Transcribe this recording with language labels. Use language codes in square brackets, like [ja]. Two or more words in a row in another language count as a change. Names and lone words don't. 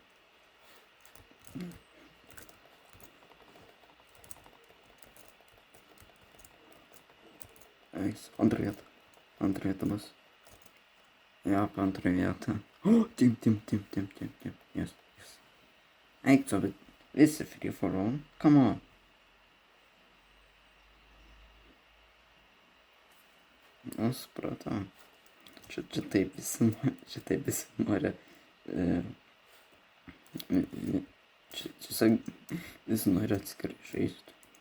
[lt] Eis, antrą vietą. Antrą vietą bus. Ja, antrą vietą. O, tim. [en] Yes. [lt] Eik tu, bet visi [en] free for all. Come on. [lt] Nu, supratau. Čia taip visi nori. Čia visi nori atskirai žaisti.